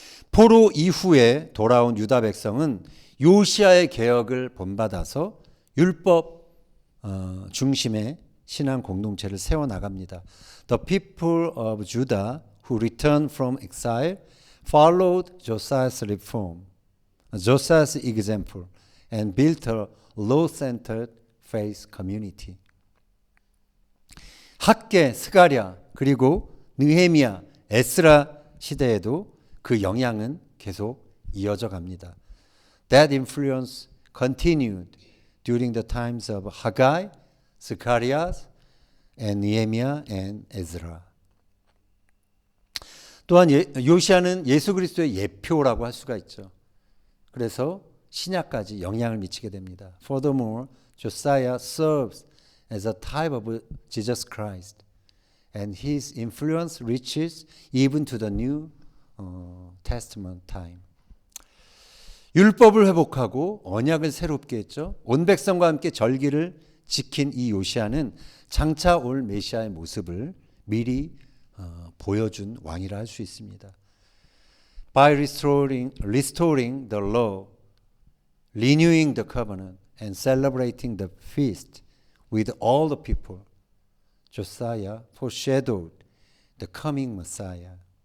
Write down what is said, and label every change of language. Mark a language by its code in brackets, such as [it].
[ko] 포로 이후에 돌아온 유다 백성은 요시아의 개혁을 본받아서 율법 중심의 신앙 공동체를 세워나갑니다. [en] The people of Judah who returned from exile followed Josiah's reform, Josiah's example, and built a law-centered faith community. [ko] 학개, 스가랴, 그리고 느헤미야, 에스라 시대에도 그 영향은 계속 이어져 갑니다. [en] That influence continued during the times of Haggai, Zechariah, and Nehemiah and Ezra. [ko] 또한 요시아는 예수 그리스도의 예표라고 할 수가 있죠. 그래서 신약까지 영향을 미치게 됩니다. [en] Furthermore, Josiah serves as a type of Jesus Christ, and his influence reaches even to the New Testament time. [ko] 율법을 회복하고 언약을 새롭게 했죠. 온 백성과 함께 절기를 지킨 이 요시아는 장차 올 메시아의 모습을 미리 보여준 왕이라 할 수 있습니다. [en] By restoring the law, renewing the covenant, and celebrating the feast with all the people, Josiah foreshadowed the coming Messiah.